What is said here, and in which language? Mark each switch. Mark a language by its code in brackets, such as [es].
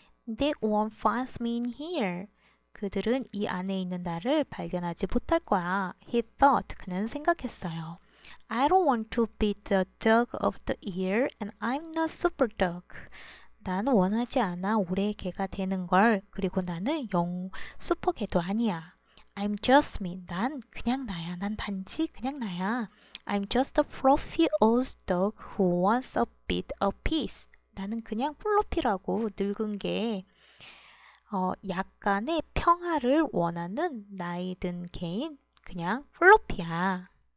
[en] They won't find me in here. [ko] 그들은 이 안에 있는 나를 발견하지 못할 거야. [en] He thought. [ko] 그는 생각했어요. [en] I don't want to be the dog of the year and I'm not super dog. [ko] 나는 원하지 않아 올해의 개가 되는 걸. 그리고 나는 슈퍼개도 아니야. [en] I'm just me. [ko] 난 그냥 나야. 난 단지 그냥 나야. [en] I'm just a fluffy old dog who wants a bit of peace. [ko] 나는 그냥 플로피라고 늙은 게 약간의 평화를 원하는 나이 든 개인 그냥 플로피야.